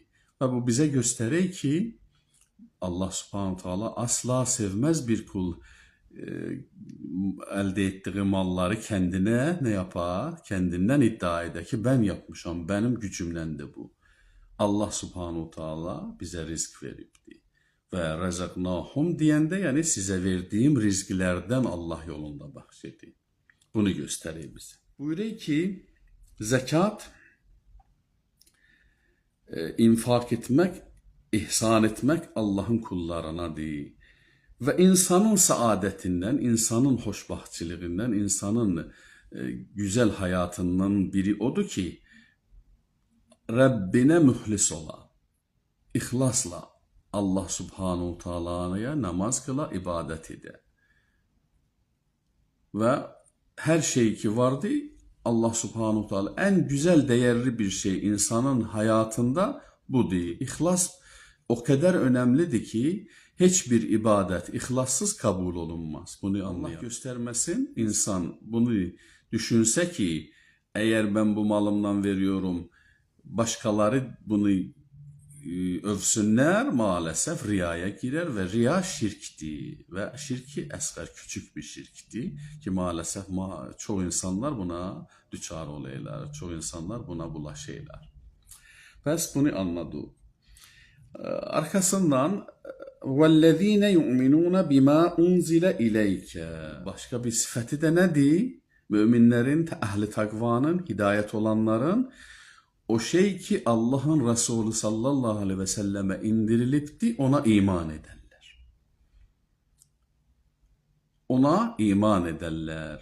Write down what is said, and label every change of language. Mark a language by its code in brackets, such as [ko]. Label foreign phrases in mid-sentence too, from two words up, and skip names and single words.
[tr] Ve bu bize gösteriyor ki Allah [ar] سبحانه وتعالى [tr] asla sevmez bir kul elde ettiği malları kendine ne yapar? Kendinden iddia eder ki ben yapmışam, benim gücümden de bu. Allah [ar] سبحانه وتعالى [tr] bize rızk veripti. [az] və rəzəqnahum deyəndə, yəni sizə verdiyim rizqlərdən Allah yolunda bəxş edin. Bunu göstərir bizə. Buyurur ki, zəkat infak etmək, ihsan etmək Allahın kullarınadır. Və insanın saadətindən, insanın xoşbaxtçılığından, insanın güzel hayatından biri odur ki, Rəbbinə müxlis ola, ixlasla Allah [ar] سبحانه وتعالى [az] namaz kıla, ibadət edə. [tr] Və hər şey ki vardı, Allah [ar] سبحانه وتعالى [tr] en güzel, değerli bir şey insanın hayatında budur. İhlas o kadar önemlidir ki hiçbir ibadet ihlassız kabul olunmaz. Bunu Allah göstermesin. İnsan bunu düşünse ki eğer ben bu malımdan veriyorum, başkaları bunu övsünlər, maalesef riyaya girer ve riya şirktir ve şirki əsğər, küçük bir şirktir ki maalesef çoğu insanlar buna düçar olaylar, çoğu insanlar buna bulaşırlar. Bəs bunu anladık. Arkasından [ar] وَالَّذ۪ينَ يُؤْمِنُونَ بِمَا اُنْزِلَ اِلَيْكَ [tr] başka bir sıfatı da nedir? Müminlerin, ehli takvanın, hidayet olanların o şey ki Allah'ın Resulü [ar] صلى الله عليه وسلم [tr] indirilipti, ona iman ederler. Ona iman ederler.